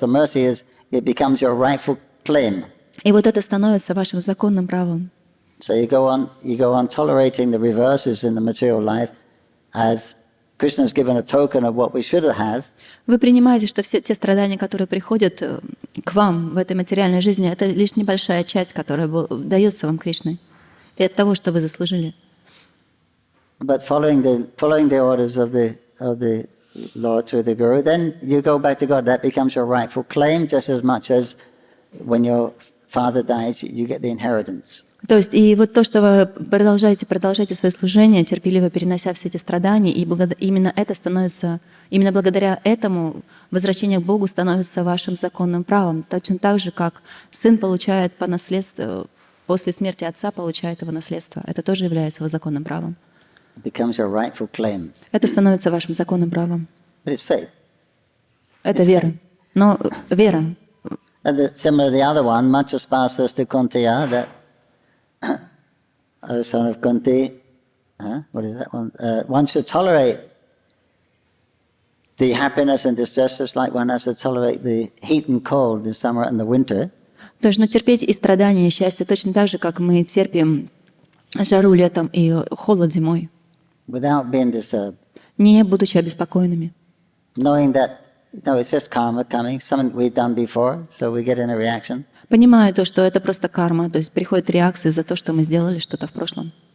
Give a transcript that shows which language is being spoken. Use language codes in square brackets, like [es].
[en] The mercy it becomes your rightful claim. [ru] И вот это становится вашим законным правом. [en] So you go on tolerating the reverses in the material life as Krishna has given a token of what we should have. [ru] Вы принимаете, что все те страдания, которые приходят к вам в этой материальной жизни, это лишь небольшая часть, которая дается вам Кришной, и от того, что вы заслужили. [en] But following the orders of the Lord through the Guru, then you go back to God. That becomes your rightful claim, just as much as when your father dies, you get the inheritance. [ru] То есть и вот то, что вы продолжаете свое служение, терпеливо перенося все эти страдания, и именно благодаря этому возвращение к Богу становится вашим законным правом. Точно так же, как сын получает по наследству, после смерти отца получает его наследство. Это тоже является его законным правом. Это становится вашим законным правом. Это вера. Но вера. [en] Similar to the other one, Machaspasa's to Kuntiya, that son of Kunti, what is that one? One should tolerate the happiness and distress just like one has to tolerate the heat and cold, the summer and the winter. [ru] Должно терпеть и страдания, и счастье точно так же, как мы терпим жару летом и холод зимой. [en] Without being disturbed. [ru] Не будучи обеспокоенными. [en] Knowing that, it's just karma coming, something we've done before, so we get in a reaction. [ru] Понимаю то, что это просто карма, то есть приходит реакция за то, что мы сделали что-то в прошлом.